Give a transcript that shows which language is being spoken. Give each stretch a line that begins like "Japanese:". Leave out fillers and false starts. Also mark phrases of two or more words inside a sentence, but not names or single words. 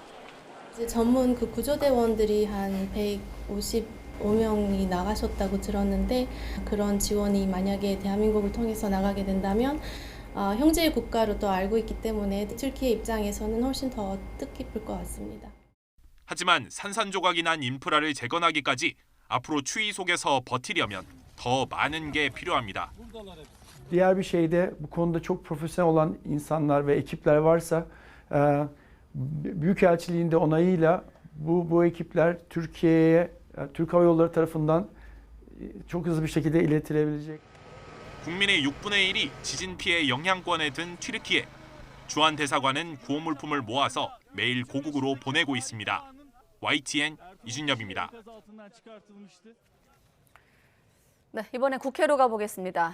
Korean: 이제 전문 그 구조대원들이 한 155명이 나가셨다고 들었는데 그런 지원이 만약에 대한민국을 통해서 나가게 된다면 형제의 국가로 또 알고 있기 때문에 튀르키예 입장에서는 훨씬 더 뜻깊을 것 같습니다. 하지만 산산조각이 난 인프라를 재건하기까지 앞으로 추위 속에서 버티려면 더 많은 게 필요합니다.
Turkish: Diğer bir şeyde bu konuda çok profesyonel olan insanlar ve ekipler varsa Büyükelçiliğin de onayıyla bu ekipler Türkiye'ye Türk Hava Yolları tarafından çok hızlı bir şekilde iletilebilecek.
Korean: 국민의 6분의 1이 지진 피해 영향권에 든 튀르키예. 주한 대사관은 구호 물품을 모아서 매일 고국으로 보내고 있습니다. YTN 이준엽입니다. 네, 이번에 국회로 가보겠습니다.